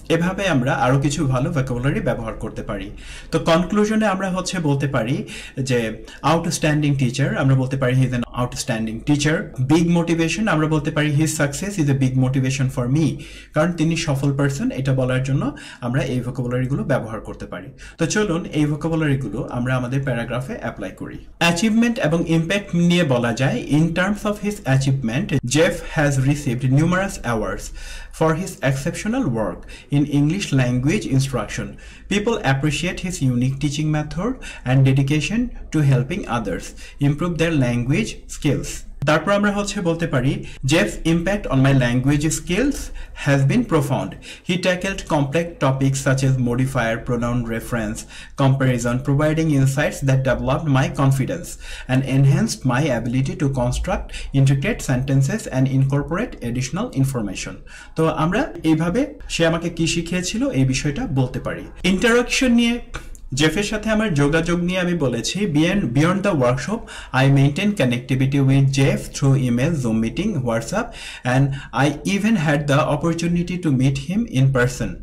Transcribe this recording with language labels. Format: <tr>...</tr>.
<bn>এভাবে আমরা আরো কিছু ভালো ভোকাবুলারি ব্যবহার করতে পারি। তো কনক্লুশনে আমরা হচ্ছে বলতে পারি যে আউটস্ট্যান্ডিং টিচার, আমরা বলতে পারি</bn> <en>He is an outstanding teacher.</en> <bn>Big motivation, আমরা বলতে পারি</bn> <en>his success is a big motivation for me,</en> <bn>কারণ তিনি সফল পারসন, এটা বলার জন্য আমরা এই ভোকাবুলারিগুলো ব্যবহার করতে পারি। তো চলুন এই ভোকাবুলারিগুলো আমরা আমাদের প্যারাগ্রাফে অ্যাপ্লাই করি। অ্যাচিভমেন্ট এবং ইম্প্যাক্ট নিয়ে বলা যায়,</bn> <en>In terms of his achievement, Jeff has received numerous awards for his exceptional work in English language instruction. People appreciate his unique teaching method and dedication to helping others improve their language skills.</en> <bn>তারপর আমরা হচ্ছে বলতে পারি</bn> <en>Jeff's impact on my language skills has been profound. He tackled complex topics such as modifier, pronoun reference, comparison, providing insights that developed my confidence and enhanced my ability to construct intricate sentences and incorporate additional information.</en> <bn>তো আমরা এইভাবে সে আমাকে কি শিখিয়েছিল এই বিষয়টা বলতে পারি। Interaction নিয়ে জেফের সাথে আমার যোগাযোগ নিয়ে আমি বলেছি</bn> <en>Beyond the workshop I maintain connectivity with Jeff through email, Zoom meeting, WhatsApp and I even had the opportunity to meet him in person.</en>